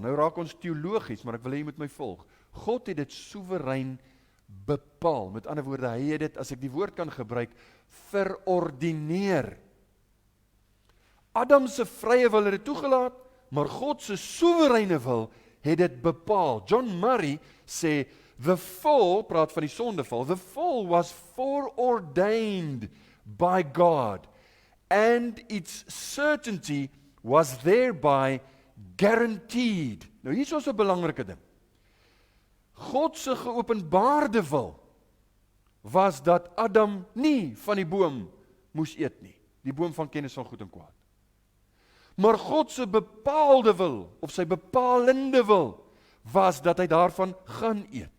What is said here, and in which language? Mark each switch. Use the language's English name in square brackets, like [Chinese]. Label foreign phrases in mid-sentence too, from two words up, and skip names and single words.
[Afrikaans] Nou raak ons teologies, maar ek wil hê jy moet my volg. God het dit soewerein bepaal. Met ander woorde, hy het dit, as ek die woord kan gebruik, verordineer. Adam se vrye wil het dit toegelaat, maar God se soewereine wil het dit bepaal. John Murray sê, [English] the fall, [Afrikaans] praat van die sondeval, [English] the fall was foreordained by God, and its certainty was thereby guaranteed. [Afrikaans] Nou hier is ons 'n belangrike ding. God se geopenbaarde wil was dat Adam nie van die boom moes eet nie, die boom van kennis van goed en kwaad. Maar God se bepaalde wil, of sy bepalende wil, was dat hy daarvan gaan eet.